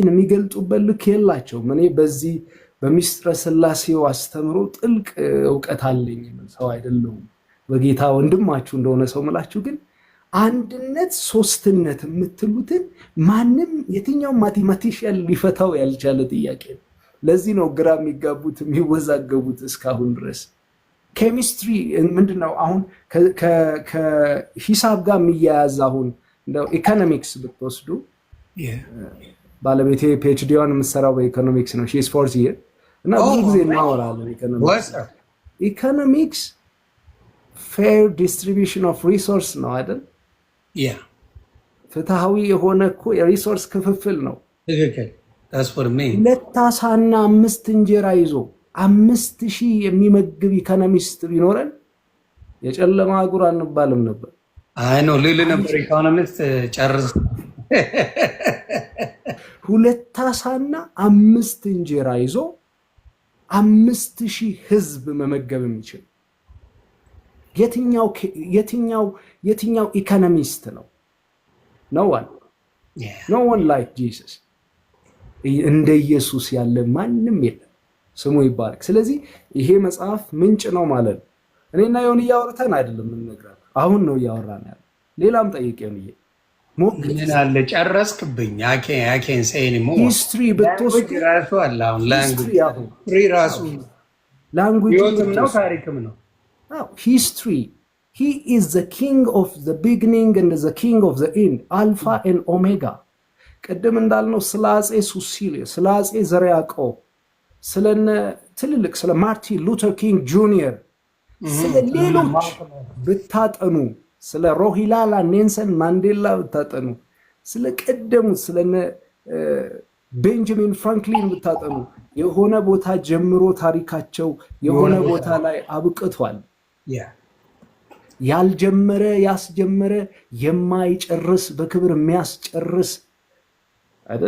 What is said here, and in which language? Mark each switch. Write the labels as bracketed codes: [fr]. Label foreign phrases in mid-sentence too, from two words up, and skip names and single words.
[am] የሚገልጡበት ልክ የላቸውም። እኔ በዚህ በሚስጥረ ስላሴው አስተምሮ ጥልቅ እውቀት አለኝ ሰው አይደለሁም። በጌታ ወንድማችሁ እንደሆነ ሰው ምላችሁ። ግን አንድነት ሶስትነት የምትሉትን ማንም የትኛውም ማቴማቲሽያን ሊፈታው ያልቻለ ጥያቄ ነው። ለዚህ ነው ግራ የሚጋቡት የሚወዛገቡት እስካሁን ድረስ። ኬሚስትሪ ምንድነው? አሁን ከሂሳብ ጋር የሚያያዝ አሁን እንደው ኢኮኖሚክስ ብትወስዱ ባለቤቴ ፒኤችዲዋን የምትሰራው በኢኮኖሚክስ ነው። [en] she is 4th year [am] እና ብዙ ጊዜ እናወራለን [en] economics fair distribution of resource [am] ነው አይደል? ፍትሃዊ የሆነ እኮ የሪሶርስ ክፍፍል ነው። ሁለት ዓሳና 5 እንጀራ ይዞ 5000 የሚመግብ ኢኮኖሚስት ቢኖረን የጨለማ አህጉር አንባልም ነበር። አይ ነው ልል ነበር። ኢኮኖሚስት ጨርስ። 2 ዓሳና 5 እንጀራ ይዞ 5000 ህዝብ መመገብ የሚችል የትኛው ኢኮኖሚስት ነው? [en] no one like Jesus። [am] እንደ ኢየሱስ ያለ ማንም የለም። ስሙ ይባረክ። ስለዚህ ይሄ መጽሐፍ ምንጭ ነው ማለት ነው። እኔና የሆነ እያወራን አይደለም እንነግራለን። አሁን ነው እያወራን ያለ። ሌላም ጠይቅ ነው። ይሄ ምን አለ ጨረስክብኝ። አኬን ሴኒ ሞ ሂስትሪ በተወስድ ራሱ አለ። አሁን ላንጉዌጅ ነው ታሪክም ነው። History. [en] He is the king of the beginning and the king of the end, Alpha and Omega. [am] ቀደም እንዳልነው ስለ አፄ ሱሲሊየስ፣ ስለ አፄ ዘርዓ ያዕቆብ፣ ስለ ማርቲን ሉተር ኪንግ ጁኒየር፣ ስለ ሌሎች ብታጠኑ፣ ስለ ሮሂላላ ኔልሰን ማንዴላ ብታጠኑ፣ ስለቀደሙት ስለነ ቤንጃሚን ፍራንክሊን ብታጠኑ የሆነ ቦታ ጀምሮ ታሪካቸው የሆነ ቦታ ላይ አብቅቷል። ያልጀመረ ያስጀመረ የማይጨርስ በክብር የሚያስጨርስ አይደል?